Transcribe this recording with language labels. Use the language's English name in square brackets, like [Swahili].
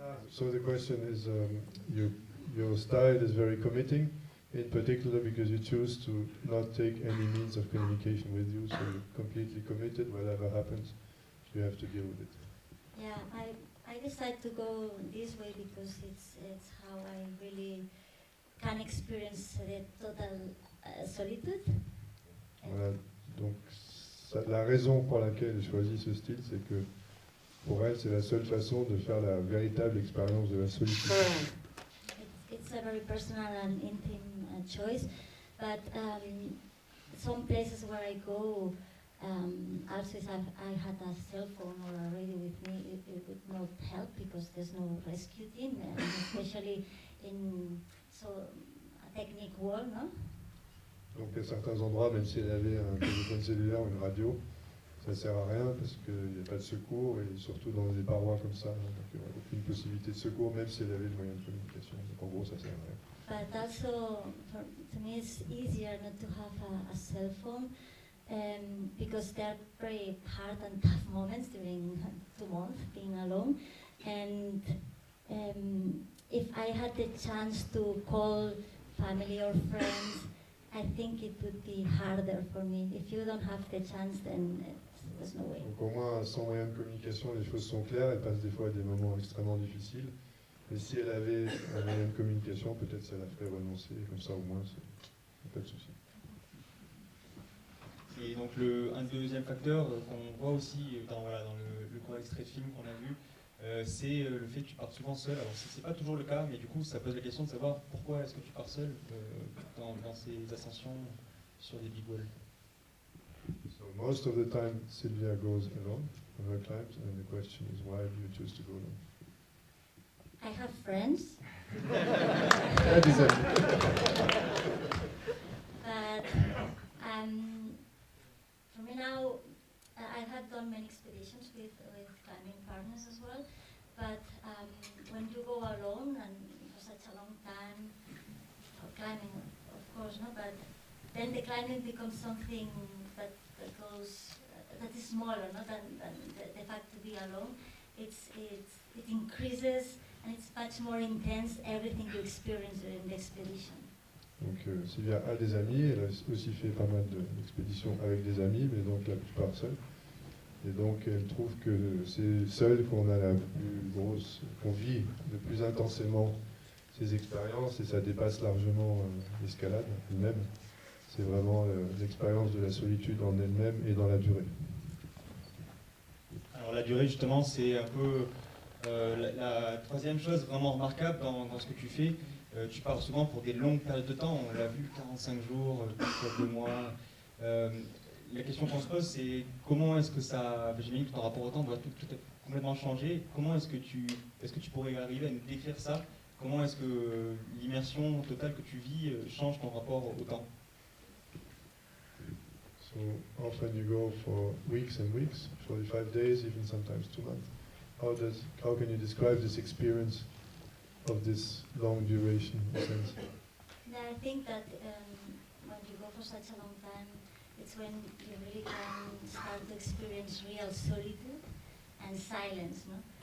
[English] So the question is, your style is very committing, in particular because you choose to not take any means of communication with you, so you're completely committed. Whatever happens, you have to deal with it. Yeah, I decided to go this way because it's how I really can experience the total solitude. [French] Voilà, donc la raison pour laquelle j'ai choisi ce style, c'est que pour elle, c'est la seule façon de faire la véritable expérience de la solitude. [English] It's a very personal and intimate choice, but some places where I go, also if I had a cell phone or a radio with me, it would not help because there's no rescue team, and especially in a technique world, no? [French] Donc à certains endroits, même si elle avait un téléphone cellulaire ou une radio, ça ne sert à rien parce qu'il n'y a pas de secours et surtout dans des parois comme ça, donc il n'y aurait aucune possibilité de secours même si elle avait le moyen de communication. Donc en gros, ça ne sert à rien. [English] But also, to me, it's easier not to have a cell phone because there are very hard and tough moments during 2 months being alone. And if I had the chance to call family or friends I think it would be harder for me. If you don't have the chance, then there's no way. [French] Donc au moins, sans moyen de communication, les choses sont claires. Elle passe des fois des moments extrêmement difficiles. Mais si elle avait un moyen de communication, peut-être ça la ferait renoncer. Comme ça, au moins, pas de souci. Et donc un deuxième facteur qu'on voit aussi dans le court extrait de film qu'on a vu, c'est le fait que tu partes souvent seul. Alors c'est pas toujours le cas, mais du coup ça pose la question de savoir pourquoi est-ce que tu pars seul dans ces ascensions sur des big walls. [English] So most of the time Sylvia goes alone on her climbs, and the question is why do you choose to go alone? I have friends. But for me now, I have done many expeditions with climbing partners as well. But when you go alone and for such a long time, for climbing, of course, no. But then the climbing becomes something that goes that is smaller, no, than the fact to be alone. It increases. And it's much more intense, everything you experience during the expedition. [French] Donc Sylvia a des amis, elle a aussi fait pas mal d'expéditions avec des amis, mais donc la plupart seule. Et donc elle trouve que c'est seul qu'on a la plus grosse, qu'on vit le plus intensément ces expériences, et ça dépasse largement l'escalade elle-même. C'est vraiment l'expérience de la solitude en elle-même et dans la durée. Alors la durée justement c'est un peu la troisième chose vraiment remarquable dans ce que tu fais. Tu pars souvent pour des longues périodes de temps, on l'a vu, 45 jours, 2 mois. La question qu'on se pose, c'est comment est-ce que ça, j'imagine que ton rapport au temps doit tout complètement changer. Comment est-ce que tu pourrais arriver à nous décrire ça? Comment est-ce que l'immersion totale que tu vis change ton rapport au temps? [English] So often you go for weeks and weeks, 45 days, even sometimes 2 months. How can you describe this experience of this long duration in a sense? I think that when you go for such a long time, it's when you really can start to experience real solitude and silence, no?